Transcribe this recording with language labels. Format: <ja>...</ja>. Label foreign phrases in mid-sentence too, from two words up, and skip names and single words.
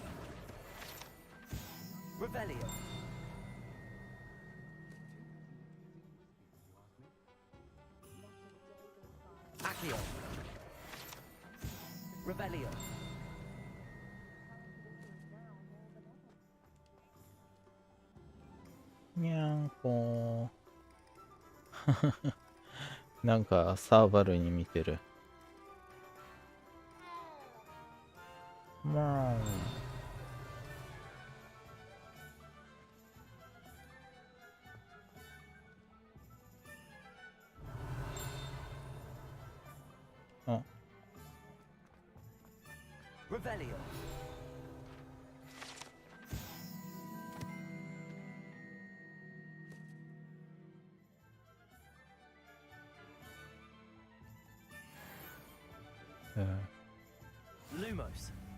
<en>Revelio. Accio. Revelio.</en> <ja>Nyanko. なんかサーバルに見てる。まあ。あ。</ja> <en>Revelio. Lumos.</en>